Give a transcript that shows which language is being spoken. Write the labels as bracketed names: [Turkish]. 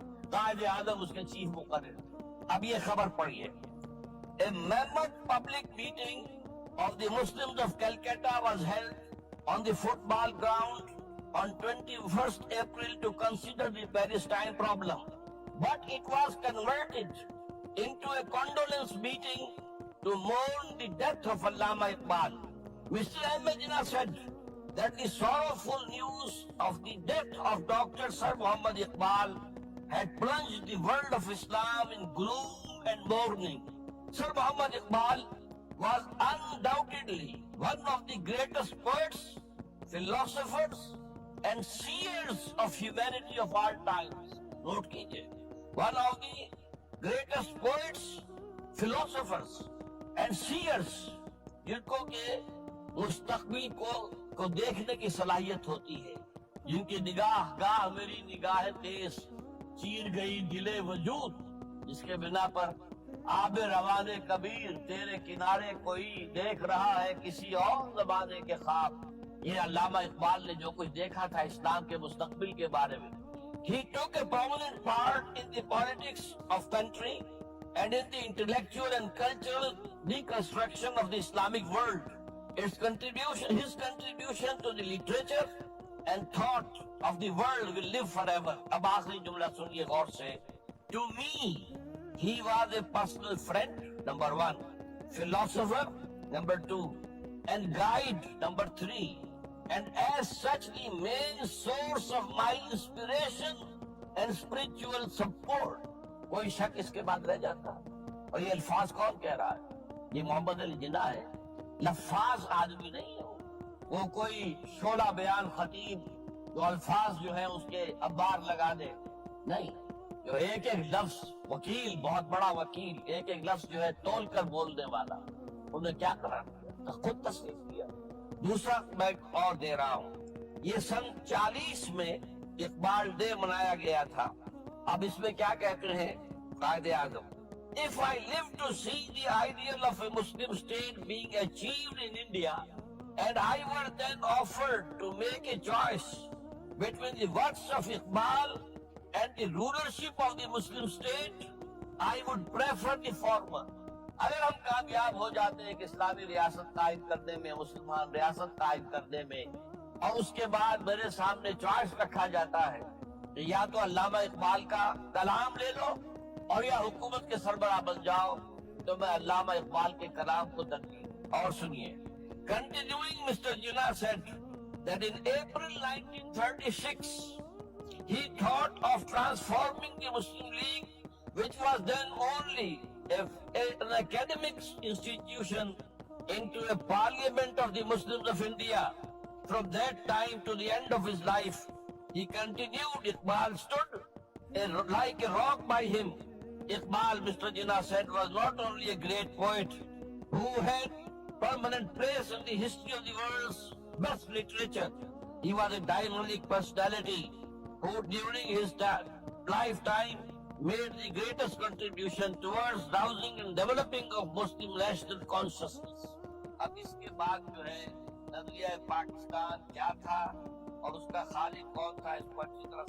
[Urdu] قائد اعظم اس کے چیف مقرر۔ اب یہ خبر پڑھیے، [English] A mammoth public meeting of the Muslims of Calcutta was held on the football ground on 21st April to consider the Palestine problem, but it was converted into a condolence meeting to mourn the death of Allama Iqbal. Mr. Ahmed Jinnah said that the sorrowful news of the death of Dr. Sir Muhammad Iqbal had plunged the world of Islam in gloom and mourning. Sir Muhammad Iqbal was undoubtedly one of the greatest poets, philosophers, and seers of humanity of all times. [Urdu] Note kijiye, [English] one of the greatest poets, philosophers, and seers, [Urdu] جن کو کہ مستقبل کو دیکھنے کی صلاحیت ہوتی ہے، جن کی نگاہ گاہ میری نگاہ تیز چیر گئی دل وجود، جس کے بنا پر آب روان کبیر تیرے کنارے کوئی دیکھ رہا ہے کسی اور زمانے کے خواب، یہ علامہ اقبال نے جو کچھ دیکھا تھا اسلام کے مستقبل کے بارے میں. [English] He took a prominent part in the politics of country and in the intellectual and cultural reconstruction of the Islamic world. His contribution to the literature and thought of the world will live forever. [Urdu] اب آخری جملہ سنیے غور سے. [English] To me, he was a personal friend, number 1, philosopher, number 2, and guide, number 3. And as such the main source of my inspiration and spiritual support. [Urdu] کوئی شک اس کے بعد رہ جاتا. اور یہ الفاظ کون کہہ رہا ہے؟ یہ محمد علی جناح ہے. لفاظ آدمی نہیں ہے وہ کوئی شعلہ بیان خطیب جو الفاظ جو ہیں اس کے ابار لگا دے. نہیں، جو ایک ایک لفظ وکیل، بہت بڑا وکیل، ایک ایک لفظ جو ہے تول کر بولنے والا، انہیں کیا کرا خود تصنیف کیا. دوسرا میں اور دے رہا ہوں. یہ سن 40 میں اقبال ڈے منایا گیا تھا. اب اس میں کیا کہتے ہیں Quaid Azam? [English] If I live to see the ideal of a Muslim state being achieved in India, and I were then offered to make a choice between the works of Iqbal and the rulership of the Muslim state, I would prefer the former. [Urdu] اگر ہم کامیاب ہو جاتے ہیں کہ اسلامی ریاست قائم کرنے میں، مسلمان ریاست قائم کرنے میں، اور اس کے بعد میرے سامنے چوائس رکھا جاتا ہے کہ یا تو علامہ اقبال کا کلام لے لو اور یا حکومت کے سربراہ بن جاؤ، تو میں علامہ اقبال کے کلام کو ترجیح. اور سنیے. [English] Continuing, Mr. Jinnah said that in April 1936 he thought of transforming the Muslim League, which was then only an academic institution, into a parliament of the Muslims of India. From that time to the end of his life, he continued. Iqbal stood like a rock by him. Iqbal, Mr. Jinnah said, was not only a great poet who had permanent place in the history of the world's best literature. He was a dynamic personality who during his lifetime made the greatest contribution towards rousing and developing of Muslim national consciousness. [Urdu] اب اس کے بعد جو ہے نظریہ پاکستان کیا تھا اور اس کا خالق کون تھا، اس کو اچھی طرح